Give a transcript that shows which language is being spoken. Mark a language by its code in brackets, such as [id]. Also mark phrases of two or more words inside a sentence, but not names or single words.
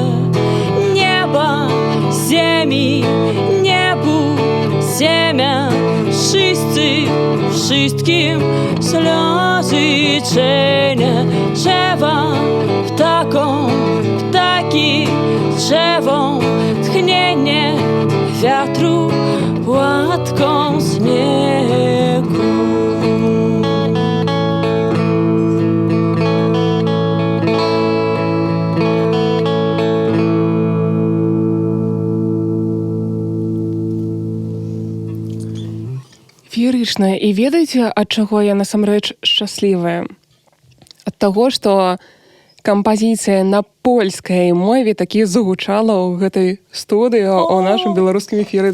[pl] Nieba, ziemi, niebu, ziemia, wszyscy, wszystkim ślą życzenia. Drzewa, ptakom, ptaki, drzewom, tchnienie wiatru, płatką śniegu. [be] Феерычна. І ведаеце, ад чаго я насамрэч шчаслівая? Ад таго, што кампазіцыя на польскай мове такі загучала ў гэтай студыі у нашым беларускім эфіры.